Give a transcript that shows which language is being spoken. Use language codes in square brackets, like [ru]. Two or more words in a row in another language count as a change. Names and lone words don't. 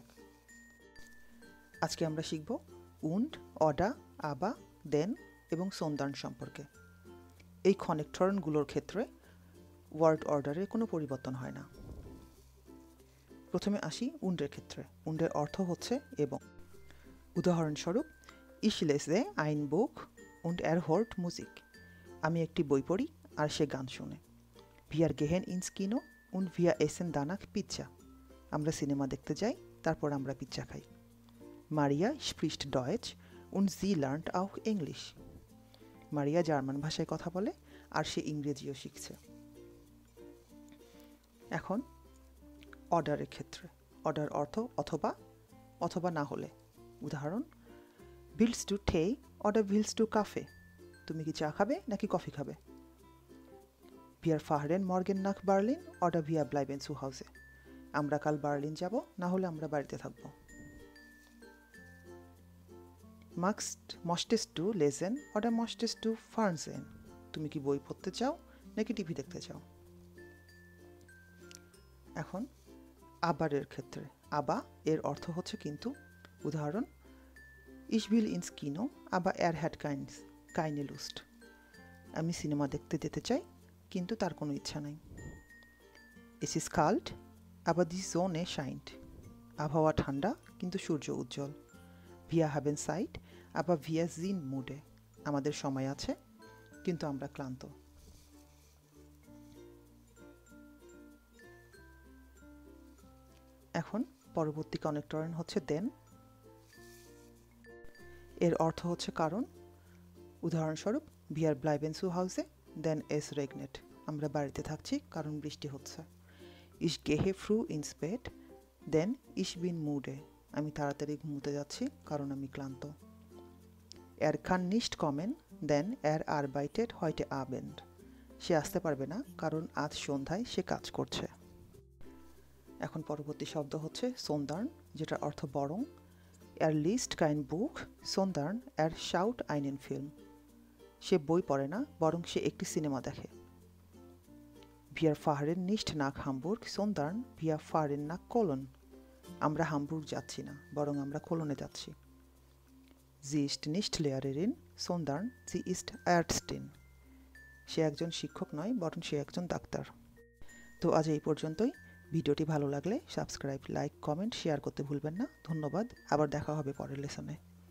[bn] আজকে আমরা শিখব উন্ড, অডা, আবা, দেন এবং সোন্দার্ন সম্পর্কে। এই কনেক্টরেনগুলোর ক্ষেত্রে ওয়ার্ড অর্ডারে কোনো পরিবর্তন হয় না। প্রথমে আসি উন্ডের ক্ষেত্রে। উন্ডের অর্থ হচ্ছে এবং। উদাহরণস্বরূপ, [de] Ich lese ein Buch und er hört Musik. [bn] আমি একটি বই পড়ি আর সে গান শোনে। [de] Wir gehen ins Kino und wir essen danach Pizza. [bn] আমরা সিনেমা দেখতে যাই, তারপর আমরা পিৎজা খাই। [de] Maria spricht Deutsch und sie lernt auch English. [bn] মারিয়া জার্মান ভাষায় কথা বলে আর সে ইংরেজিও শিখছে। এখন অর্ডারের ক্ষেত্রে। অর্ডার অর্থ অথবা, অথবা না হলে। উদাহরণ, [de] Willst du Tee oder willst du Kaffee? [bn] তুমি কি চা খাবে নাকি কফি খাবে? [de] Wir fahren morgen nach Berlin oder wir bleiben zu Hause. [bn] আমরা কাল বার্লিন যাব, না হলে আমরা বাড়িতে থাকব। [de] Möchtest du lesen oder möchtest du Fernsehen? [bn] তুমি কি বই পড়তে চাও নাকি টিভি দেখতে চাও? এখন আবারের ক্ষেত্রে। আবা এর অর্থ হচ্ছে কিন্তু। উদাহরণ, [de] Ich will ins Kino, aber er hat keine Lust. [bn] আমি সিনেমা দেখতে যেতে চাই, কিন্তু তার কোনো ইচ্ছা নাই। [de] Es ist kalt, aber die Sonne scheint. [bn] আবহাওয়া ঠান্ডা, কিন্তু সূর্য উজ্জ্বল। [de] Wir haben Zeit, aber wir sind müde. [bn] আমাদের সময় আছে, কিন্তু আমরা ক্লান্ত। এখন পরবর্তী কনেক্টরেন হচ্ছে দেন। এর অর্থ হচ্ছে কারণ। উদাহরণস্বরূপ, [de] Wir bleiben zu Hause, denn es regnet. [bn] আমরা বাড়িতে থাকছি কারণ বৃষ্টি হচ্ছে। [de] Ich gehe früh ins Bett, denn ich bin müde. [bn] আমি তাড়াতাড়ি ঘুমোতে যাচ্ছি কারণ আমি ক্লান্ত। [de] Er kann nicht kommen, denn er arbeitet heute Abend. [bn] সে আসতে পারবে না কারণ আজ সন্ধ্যায় সে কাজ করছে। এখন পরবর্তী শব্দ হচ্ছে সোন্দার্ন, যেটার অর্থ বরং। [de] Er liest kein Buch, sondern er schaut einen Film. [bn] সে বই পড়ে না, বরং সে একটি সিনেমা দেখে। [de] Wir fahren nicht nach Hamburg, sondern wir fahren nach Cologne. [bn] আমরা হামবুর্গ যাচ্ছি না, বরং আমরা কোলনে যাচ্ছি। [de] Sie ist nicht Lehrerin, sondern sie ist Ärztin. [bn] সে একজন শিক্ষক নয়, বরং সে একজন ডাক্তার। তো আজ এই পর্যন্তই। ভিডিওটি ভালো লাগলে সাবস্ক্রাইব, লাইক, কমেন্ট, শেয়ার করতে ভুলবেন না। ধন্যবাদ। আবার দেখা হবে পরের লেসনে।